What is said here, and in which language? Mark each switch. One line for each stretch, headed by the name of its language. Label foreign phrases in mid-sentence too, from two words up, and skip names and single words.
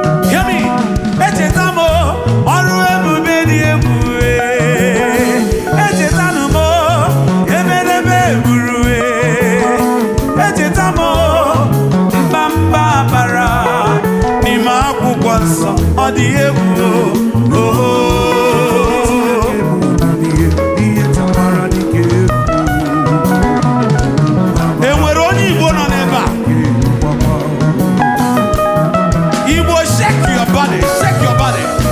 English: Hear me.
Igbo: Echeta m ọrụ ebube dị egwu, eh. Echeta m emereme egburu, eh. Echeta m mba mba bara n'ime akwụkwọ nsọ. Ọ dị egwu, oh, oh. Ihe eji amara dike eruwo. E nwere onye Igbo nọ n'ebe a? Igbo,
English: shake your body, shake your body.